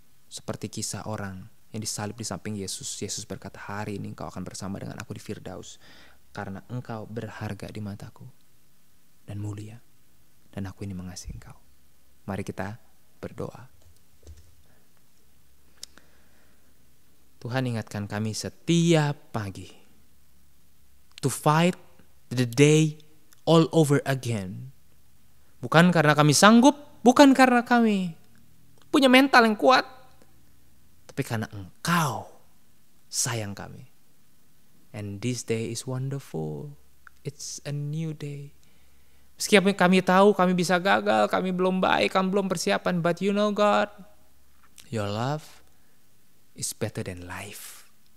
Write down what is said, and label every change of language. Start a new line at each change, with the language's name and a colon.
Indonesian: Seperti kisah orang yang disalib di samping Yesus. Yesus berkata, hari ini engkau akan bersama dengan aku di Firdaus. Karena engkau berharga di mataku dan mulia. Dan aku ini mengasihi engkau. Mari kita berdoa. Tuhan ingatkan kami setiap pagi.
English: To fight the day all over again.
Indonesian: Bukan karena kami sanggup. Bukan karena kami punya mental yang kuat. Tapi karena engkau sayang kami.
English: And this day is wonderful. It's a new day.
Indonesian: Meskipun kami tahu kami bisa gagal, kami belum baik, kami belum persiapan.
English: But you know God, your love is better than life.